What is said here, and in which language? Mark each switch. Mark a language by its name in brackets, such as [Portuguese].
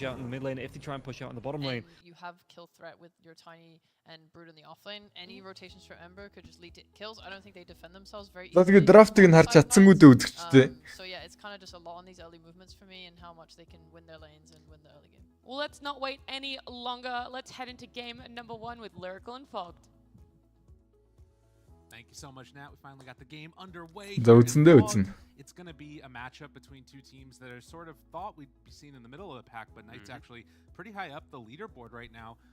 [English] Kill threat with your tiny and brute in the offlane. Any rotations for Ember could just lead to kills. I don't think they defend themselves very easily. [Mongolian] Тэгээд драфтыг нь харж чадсангүй дээ үзэгчтэй. [English] So yeah, it's kind of just a lot on these early movements for me and how much they can win their lanes and win the early game. Well, let's not wait any longer. Let's head into game number 1 with Lyrical and Fogged. Thank you so much, Nat. We finally got the game underway. It's going to be a matchup between two teams that are sort of thought we'd be seen in the middle of the pack, but Knight's actually pretty high up the leaderboard right now.